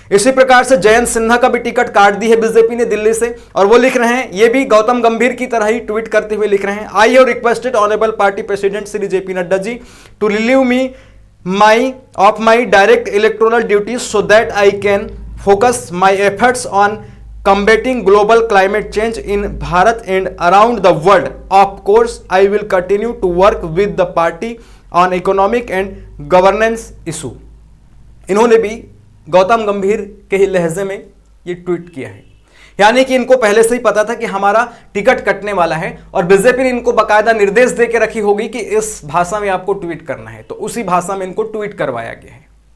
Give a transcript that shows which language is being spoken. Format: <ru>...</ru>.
<hi>इसी प्रकार से जयंत सिन्हा का भी टिकट काट दी है बीजेपी ने दिल्ली से, और वो लिख रहे हैं, ये भी गौतम गंभीर की तरह ही ट्वीट करते हुए लिख रहे हैं,</hi> <en>I have requested honourable party president Shri JP Nadda ji to relieve me of my direct electoral duties so that I can focus my efforts on combating global climate change in Bharat and around the world. Of course, I will continue to work with the party on economic and governance issue.</en> <hi>इन्होंने भी गौतम गंभीर के ही लहजे में ये tweet किया है, यानी कि इनको पहले से ही पता था कि हमारा टिकट कटने वाला है और बीजेपी ने इनको बाकायदा निर्देश दे के रखी होगी कि इस भाषा में आपको ट्वीट करना है, तो उसी भाषा में इनको ट्वीट करवाया गया है।</hi>